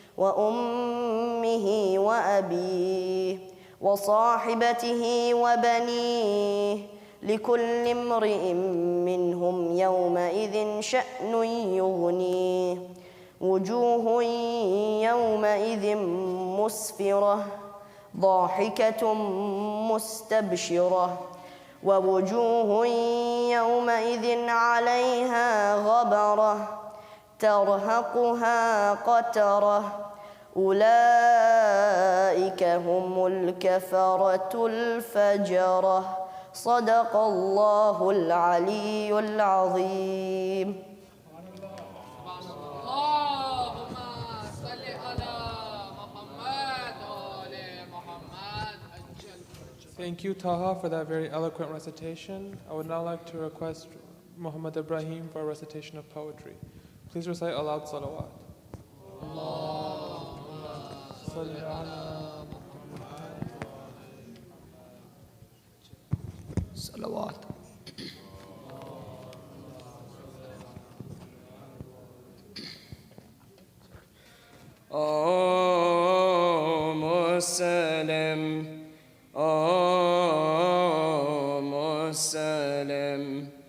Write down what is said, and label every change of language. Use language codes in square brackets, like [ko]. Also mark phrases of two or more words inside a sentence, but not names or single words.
[ar] وأمه وأبيه وصاحبته وبنيه لكل امرئ منهم يومئذ شأن يغنيه وجوه يومئذ مسفرة ضاحكة مستبشرة ووجوه يومئذ عليها غبرة ترهقها قترة أولئك هم الكفرة الفجرة صدق الله العلي العظيم. [en] Thank you, Taha, for that very eloquent recitation. I would now like to request Muhammad Ibrahim for a recitation of poetry. Please recite aloud salawat. [ar] اللهم صل على [en] Salawat. Oh, Muslim. Oh, Muslim.